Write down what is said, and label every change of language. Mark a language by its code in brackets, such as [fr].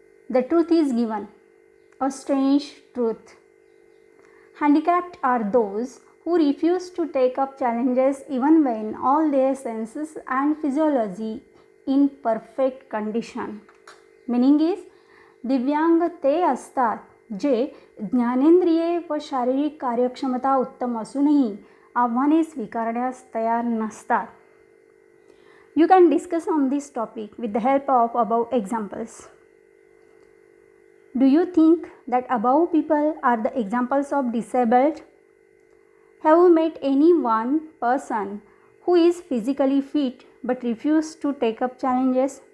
[en] The truth is given, a strange truth. Handicapped are those who refuse to take up challenges even when all their senses and physiology in perfect condition. Meaning is, [mr] दिव्यांग ते असतात जे ज्ञानेंद्रिये व शारीरिक कार्यक्षमता उत्तम असूनही आव्हाने स्वीकारण्यास तयार नसतात. [en] You can discuss on this topic with the help of above examples. Do you think that above people are the examples of disabled? Have you met any one person who is physically fit but refuses to take up challenges?